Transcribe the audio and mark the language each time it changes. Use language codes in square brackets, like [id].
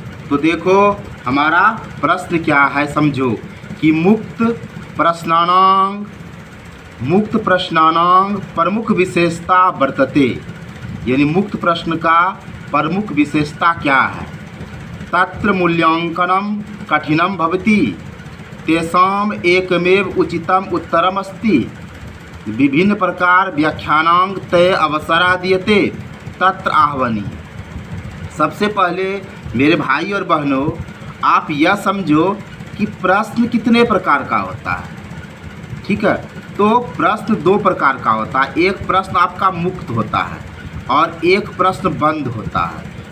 [hi] तो देखो हमारा प्रश्न क्या है, समझो कि [sa] मुक्त प्रश्नानां प्रमुख विशेषता वर्तते, [hi] यानी मुक्त प्रश्न का प्रमुख विशेषता क्या है। [sa] तत्र मूल्यांकनं कठिनं भवति, तेषाम् एकमेव उचितम् उत्तरम् अस्ति, विभिन्न प्रकार व्याख्यानां ते अवसरः दीयते, तत्र आह्वानि। [hi] सबसे पहले मेरे भाई और बहनों, आप यह समझो कि प्रश्न कितने प्रकार का होता है। ठीक है, तो प्रश्न 2 प्रकार का होता है। एक प्रश्न आपका मुक्त होता है और एक प्रश्न बंद होता है।